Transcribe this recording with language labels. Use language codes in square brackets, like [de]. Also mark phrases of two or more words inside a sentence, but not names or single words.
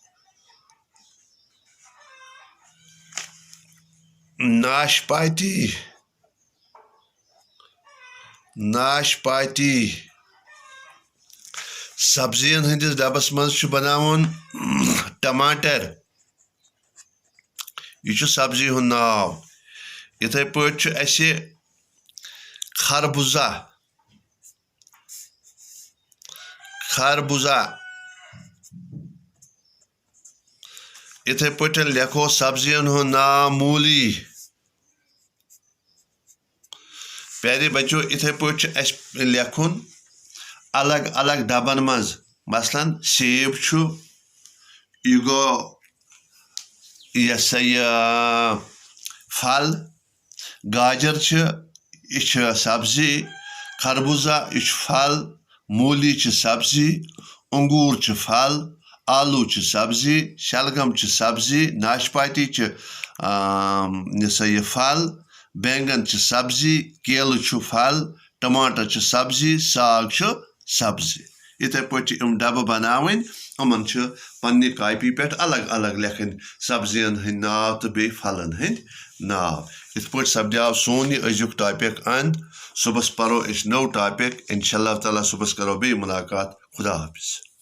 [ks] नाशपाती नाशपाती सब्जियन हंदिस डबस मज बनावन टमाटर यह सब्जी हुं नाव। इथे खरबूजा खरबूजा इथे लिखो सब्जियन हुं नाव मूली। [hi] प्यारे बच्चों [ks] इथे लिखुन अलग अलग डबन मज मसलन सेब छु यह गो यह फल गाजर यह सब्जी खरबूजा यह फल मूली सब्जी अंगूर फल आलू सब्जी शलगम सब्जी नाशपाती यह फल बैंगन सब्जी केल फल टमाटर सब्जी साग सब्जी। इथे डब्बे बनावन यमन पन्ने कापी पे अलग अलग लिखन सब्जियन हंद नाव तो बे फलन हंद नाव। इत पे सपद्याव सोन यह अजुक टॉपिक अंत सुबह परो नौ टॉपिक [ar] إن شاء الله تعالى [ks] सुबह करो बे मुलाकात खुदा हाफिज।